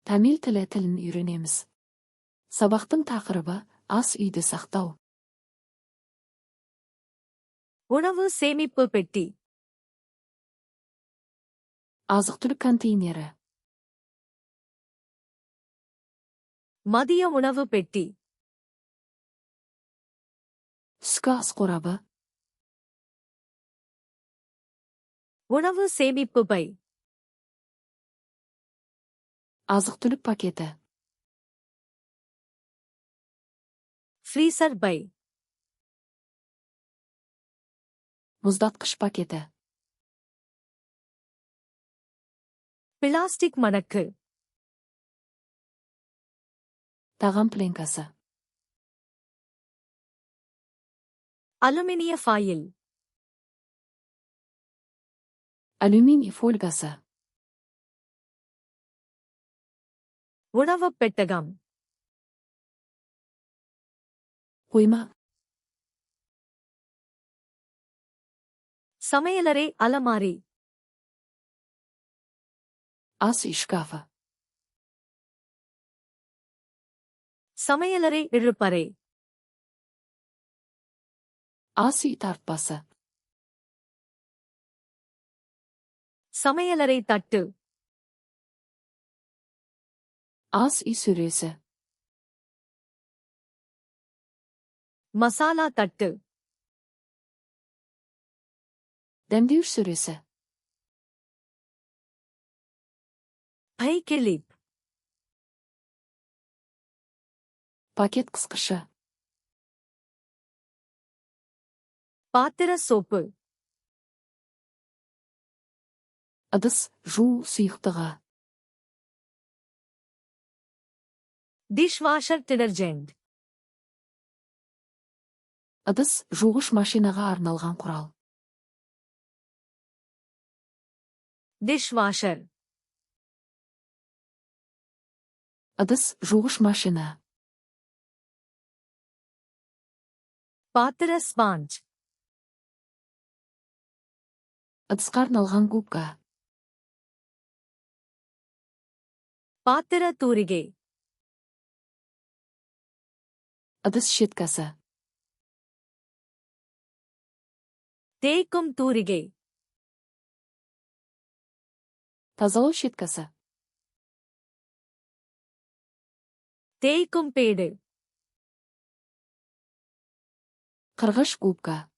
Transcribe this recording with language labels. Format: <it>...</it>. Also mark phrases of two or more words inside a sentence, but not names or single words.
<kk>Тамил тілін үйренеміз. Сабақтың тақырыбы ас үйде сақтау.</kk> <ta>உணவு சேமிப்பு பெட்டி.</ta> <kk>Азық-түлік контейнері.</kk> <ta>மதிய உணவு பெட்டி.</ta> <kk>Түскі ас қорабы.</kk> <ta>உணவு சேமிப்பு பை.</ta> <kk>Азық-түлік пакеті.</kk> <ta>ஃப்ரீசர் பை.</ta> <kk>Мұздатқыш пакеті.</kk> <ta>பிளாஸ்டிக் மடக்கு.</ta> <kk>Тағам пленкасы.</kk> <ta>அலுமினிய ஃபாயில்.</ta> <kk>Алюминий фольгасы.</kk> <ta>உணவுப் பெட்டகம்.</ta> <kk>Қойма.</kk> <ta>சமையலறை அலமாரி.</ta> <kk>Ас үй шкафы.</kk> <ta>சமையலறை இழுப்பறை.</ta> <kk>Ас үй тартпасы.</kk> <ta>சமையலறை தட்டு.</ta> <kk>Ас үй сөресі.</kk> <ta>மசாலா தட்டு.</ta> <kk>Дәмдеуіш сөресі.</kk> <ta>பை கிளிப்.</ta> <kk>Пакет қысқышы.</kk> <ta>பாத்திர சோப்பு.</ta> <kk>Ыдыс жуу сұйықтығы.</kk> <en>dishwasher detergent.</en> <kk>Ыдыс жуғыш машинаға арналған құрал.</kk> <ta>டிஷ்வாஷர்.</ta> <kk>Ыдыс жуғыш машина.</kk> <ta>பாத்திர ஸ்பாஞ்ச்.</ta> <kk>Ыдысқа арналған губка.</kk> <ta>பாத்திர தூரிகை.</ta> <kk>Ыдыс щеткасы.</kk> <ta>தேய்க்கும் தூரிகை.</ta> <kk>Тазалау щеткасы.</kk> <ta>தேய்க்கும் பேடு.</ta> <kk>Қырғыш губка.</kk>